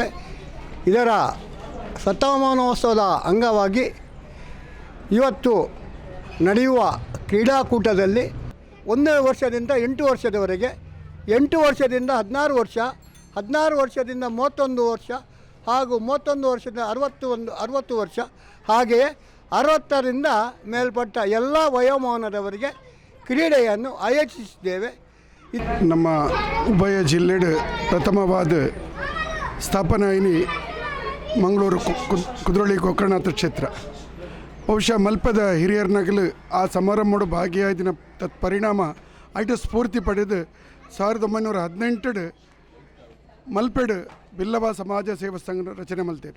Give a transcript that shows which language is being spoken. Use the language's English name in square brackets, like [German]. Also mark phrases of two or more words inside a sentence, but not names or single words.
[Kannada] ಇದರ ಶತಮಾನೋತ್ಸವದ ಅಂಗವಾಗಿ ಇವತ್ತು ನಡೆಯುವ ಕ್ರೀಡಾಕೂಟದಲ್ಲಿ 1 ವರ್ಷದಿಂದ 8 ವರ್ಷದವರೆಗೆ, 8 ವರ್ಷದಿಂದ 16 ವರ್ಷ, 16 ವರ್ಷದಿಂದ 31 ವರ್ಷ ಹಾಗೂ 31 ವರ್ಷದಿಂದ 60 ವರ್ಷ, ಹಾಗೆಯೇ 60ರಿಂದ ಮೇಲ್ಪಟ್ಟ ಎಲ್ಲ ವಯೋಮಾನದವರಿಗೆ ಕ್ರೀಡೆಯನ್ನು ಆಯೋಜಿಸಿದ್ದೇವೆ. [Tulu] ನಮ್ಮ ಉಭಯ ಜಿಲ್ಲೆಡ್ ಪ್ರಥಮವಾದ ಸ್ಥಾಪನಾ ಇನಿ ಮಂಗಳೂರು ಕುದ್ರೋಳಿ ಗೋಕರ್ಣನಾಥ ಕ್ಷೇತ್ರ. ಬಹುಶಃ ಮಲ್ಪದ ಹಿರಿಯರ್ನಗಲು ಆ ಸಮಾರಂಭದ ಭಾಗಿಯಾದಿನ ತತ್ಪರಿಣಾಮ ಐಟ ಸ್ಫೂರ್ತಿ ಪಡೆದು 1918 ಮಲ್ಪೆಡ್ ಬಿಲ್ಲವ ಸಮಾಜ ಸೇವಾ ಸಂಘ ರಚನೆ ಮಲ್ತೇರು.